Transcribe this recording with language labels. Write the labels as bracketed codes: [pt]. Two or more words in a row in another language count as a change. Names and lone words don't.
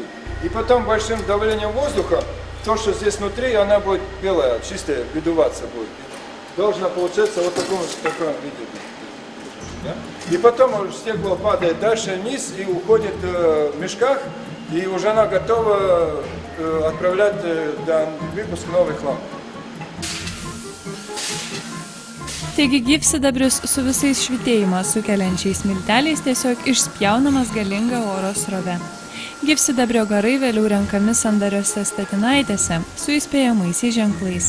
[ru] И потом большим давлением воздуха, то, что здесь внутри, она будет белая, чистая, выдуваться будет. Должна получаться вот в таком виде. Да? И потом стекло падает дальше вниз и уходит в мешках, и уже она готова отправлять на выпуск новых ламп. [lt] Taigi gyvsidabris su visais švytėjimą sukeliančiais milteliais tiesiog išspjaunamas galinga oro srove. Gyvsidabrio garai vėliau renkami sandariuose statinaitėse su įspėjamaisiais ženklais.